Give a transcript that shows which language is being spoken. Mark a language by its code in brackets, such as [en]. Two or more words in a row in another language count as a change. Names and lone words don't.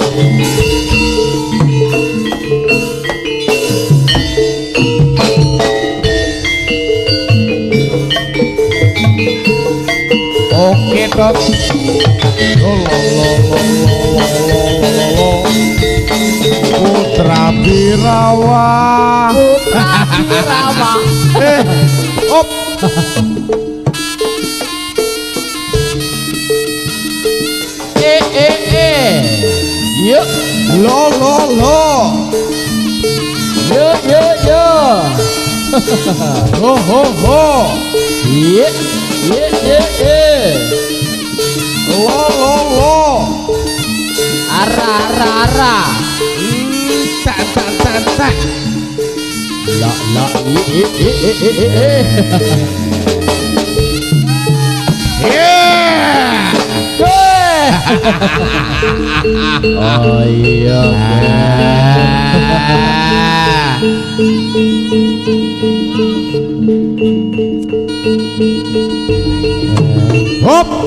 [id] Oke, Dok. Lo. Putra Birawa. Op. Yuk. Lo. Yuk. Ho. Yuk. Lo. Ara. Tak. La. Yeah. Oh iya. Hop.